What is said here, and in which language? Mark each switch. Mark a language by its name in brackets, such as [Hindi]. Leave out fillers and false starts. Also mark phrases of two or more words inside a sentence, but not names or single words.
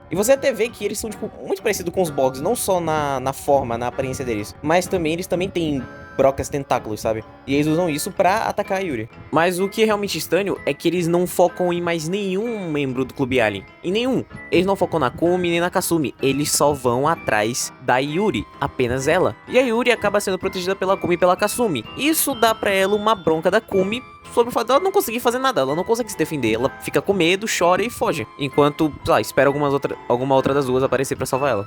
[Portuguese] E você até vê que eles são, muito parecidos com os Borgs, não só na forma, na aparência deles, mas também eles também têm brocas tentáculos, sabe? E eles usam isso pra atacar a Yuri. Mas o que é realmente estranho é que eles não focam em mais nenhum membro do Clube Alien. Em nenhum. Eles não focam na Kumi nem na Kasumi. Eles só vão atrás da Yuri, apenas ela. E a Yuri acaba sendo protegida pela Kumi e pela Kasumi. Isso dá pra ela uma bronca da Kumi sobre o fato dela não conseguir fazer nada, ela não consegue se defender, ela fica com medo, chora e foge. Enquanto, sei lá, espera alguma outra das duas aparecer pra salvar ela.